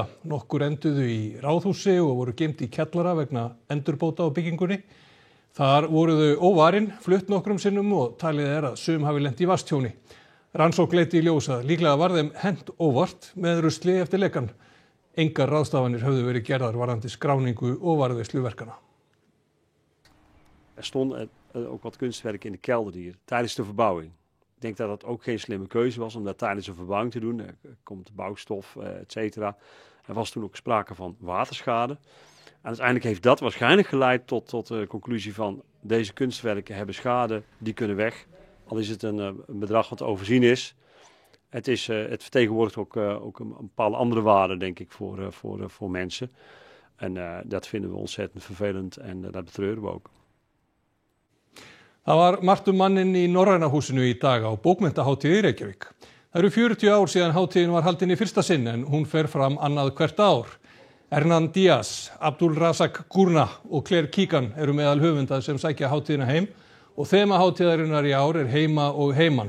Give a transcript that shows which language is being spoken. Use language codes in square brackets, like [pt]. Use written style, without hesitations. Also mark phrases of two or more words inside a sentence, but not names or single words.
[is] Nokkur enduðu í ráðhúsi og voru geymd í kjallara vegna endurbóta á byggingunni. Þar voru þau óvarin, flutt nokkrum sinnum og talið er að sum hafi lent í vatnstjóni. Rannsókn leiddi í ljós að líklega var þeim hent óvart með rusli eftir lekan. Engar ráðstafanir höfðu verið gerðar varðandi skráningu og varðveislu verkana. [nl] Stond ook wat kunstwerken in de kelder hier tijdens de verbouwing. Ik denk dat dat ook geen slimme keuze was om dat tijdens een verbouwing te doen. Er komt de bouwstof, et cetera. Er was toen ook sprake van waterschade. En uiteindelijk heeft dat waarschijnlijk geleid tot de conclusie van deze kunstwerken hebben schade, die kunnen weg. Al is het een bedrag wat overzien is. Het vertegenwoordigt ook een bepaalde andere waarde, denk ik, voor mensen. En dat vinden we ontzettend vervelend en dat betreuren we ook. [is] Það var margt manninn í Norræna húsinu í dag á bókmenntahátíð í Reykjavík. Það eru 40 ár síðan hátíðin var haldin í fyrsta sinn en hún fer fram annað hvert ár. Hernan Diaz, Abdul Razak Gurnah og Claire Keegan eru meðal höfunda sem sækja hátíðina heim og þema hátíðarinnar í ár er heima og heiman.